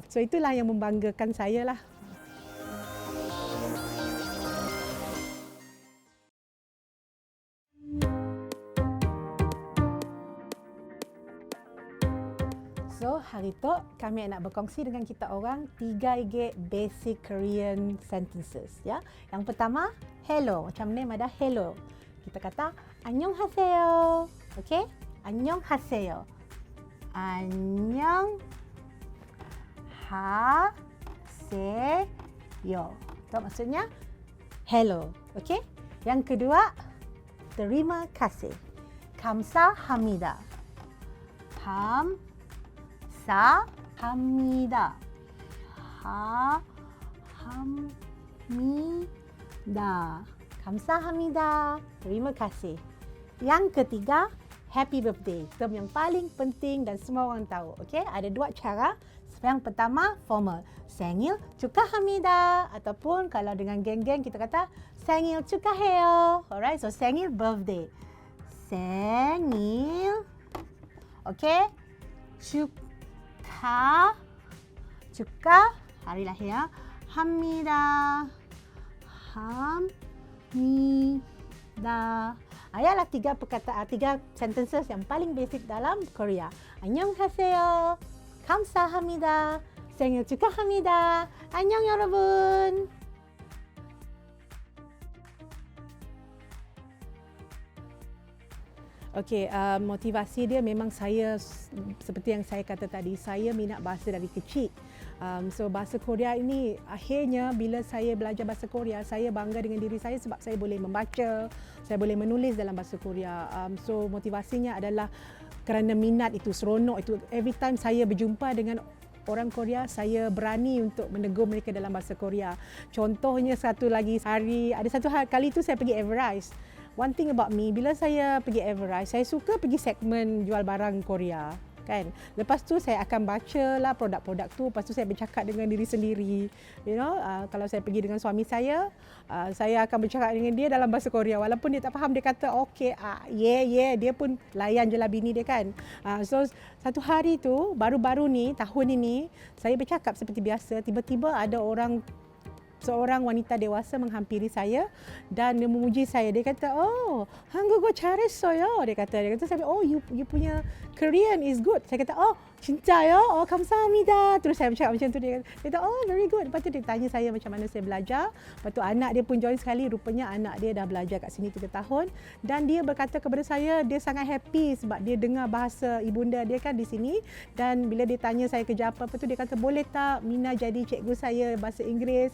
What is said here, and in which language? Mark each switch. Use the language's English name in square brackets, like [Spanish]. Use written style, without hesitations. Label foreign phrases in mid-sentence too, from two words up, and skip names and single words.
[Malay] So itulah yang membanggakan saya lah. So, hari tu kami nak berkongsi dengan kita orang 3 [English] basic Korean sentences, [Malay] ya. Yang pertama, hello. Macam name ada hello. Kita kata 안녕하세요. Okey? [Korean] 안녕하세요. 안녕하세요. [Malay] Itu maksudnya hello. Okey? Yang kedua, terima kasih. [Korean] 감사합니다. 감사합니다. 감사합니다. [Malay] Terima kasih. Yang ketiga, [English] happy birthday. [Malay] Term yang paling penting dan semua orang tahu. Okey, ada 2 cara. Yang pertama, [Korean] formal. 생일 축하합니다. [Malay] Ataupun kalau dengan geng-geng kita kata [Korean] 생일 축하해요. [English] Alright, so 생일 birthday. 생일. [Malay] Okey. Hari lahir 합니다. Ialah 3 perkataan, 3 sentences yang paling basic dalam Korea. [Korean] 안녕하세요. 감사합니다. 생일 축하합니다. 안녕 여러분. [Malay] Okey, motivasi dia memang saya, seperti yang saya kata tadi, saya minat bahasa dari kecil. So bahasa Korea ini akhirnya bila saya belajar bahasa Korea, saya bangga dengan diri saya sebab saya boleh membaca, saya boleh menulis dalam bahasa Korea. So motivasinya adalah kerana minat itu, seronok itu. [English] Every time [Malay] saya berjumpa dengan orang Korea, saya berani untuk menegur mereka dalam bahasa Korea. Contohnya satu lagi hari, ada satu kali tu saya pergi Everrise. [English] One thing about me, [Malay] bila saya pergi Everrise, saya suka pergi segmen jual barang Korea, kan. Lepas tu saya akan bacalah produk-produk tu, lepas tu saya bercakap dengan diri sendiri. Kalau saya pergi dengan suami saya akan bercakap dengan dia dalam bahasa Korea. Walaupun dia tak faham, dia kata okey, dia pun layan je lah bini dia kan. So satu hari tu, baru-baru ni, tahun ini, saya bercakap seperti biasa, tiba-tiba ada seorang wanita dewasa menghampiri saya dan dia memuji saya. Dia kata, [Korean] "Oh, 한국어 잘했어요." [Malay] Dia kata, saya, "Oh, you punya [English] Korean is good." [Malay] Saya kata, [Korean] "Oh, 진짜요? Oh, 감사합니다." [Malay] Terus saya bercakap macam tu. Dia kata, [English] "Oh, very good." [Malay] Lepas tu dia tanya saya macam mana saya belajar. Lepas tu anak dia pun join sekali. Rupanya anak dia dah belajar kat sini 3 tahun. Dan dia berkata kepada saya, dia sangat happy sebab dia dengar bahasa ibunda dia kan di sini. Dan bila dia tanya saya kerja apa, dia kata, "Boleh tak Mina jadi cikgu saya bahasa Inggeris?"